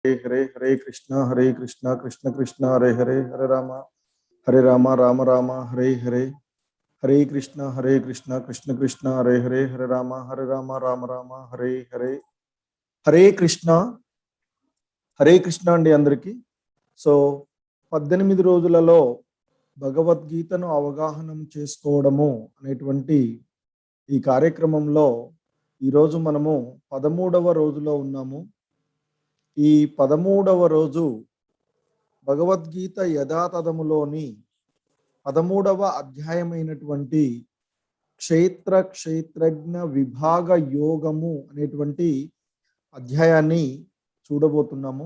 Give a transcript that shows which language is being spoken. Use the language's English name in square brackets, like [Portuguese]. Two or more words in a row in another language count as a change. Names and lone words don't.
[Sanskrit] हरे कृष्णा कृष्ण कृष्ण हरे हरे हरे राम राम हरे हरे हरे कृष्णा कृष्ण कृष्ण हरे राम राम राम हरे हरे हरे कृष्ण [Telugu] అండి అందరికీ సో 18 రోజులలో భగవద్గీతను అవగాహనం చేసుకోవడము అనేటువంటి ఈ కార్యక్రమంలో ఈరోజు మనము 13వ రోజులో ఉన్నాము. ఈ 13వ రోజు భగవద్గీత యథాతథములోని 13వ అధ్యాయమైనటువంటి క్షేత్రజ్ఞ విభాగ యోగము అనేటువంటి అధ్యాయాన్ని చూడబోతున్నాము.